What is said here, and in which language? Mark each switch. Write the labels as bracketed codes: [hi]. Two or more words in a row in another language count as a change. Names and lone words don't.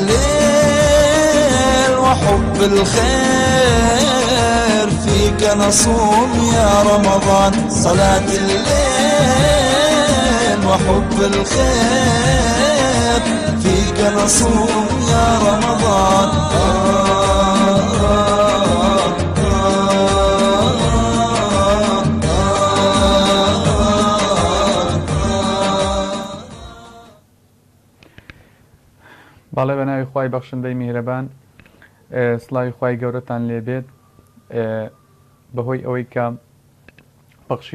[ar] الليل وحب الخير فيك نصوم يا رمضان صلاة الليل وحب الخير فيك نصوم يا رمضان [ckb] باڵێ بە ناوی خوای بەخشندەی میهرەبان سڵاوی خوای گەورەتان لێبێت بەهۆی ئەوەی کە بەخشی